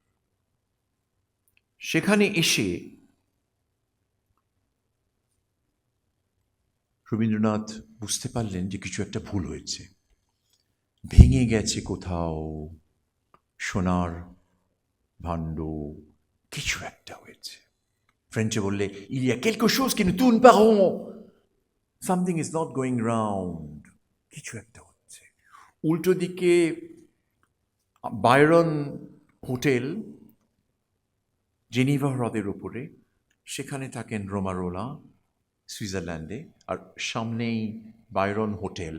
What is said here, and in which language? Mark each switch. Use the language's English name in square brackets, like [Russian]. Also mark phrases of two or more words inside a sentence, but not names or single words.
[Bangla] সেখানে এসে রবীন্দ্রনাথ বুঝতে পারলেন যে কিছু একটা ভুল হয়েছে, ভেঙে গেছে কোথাও সোনার ভাণ্ড, কিছু একটা হয়েছে। ফ্রেঞ্চে বললে, [French] il y a quelque chose qui ne tourne pas rond, [English] something is not going round, [Bangla] কিছু একটা হচ্ছে। উল্টো দিকে বায়রন হোটেল, জেনিভা হ্রদের উপরে, সেখানে থাকেন রোমারোলা সুইজারল্যান্ডে, আর সামনেই বায়রন হোটেল।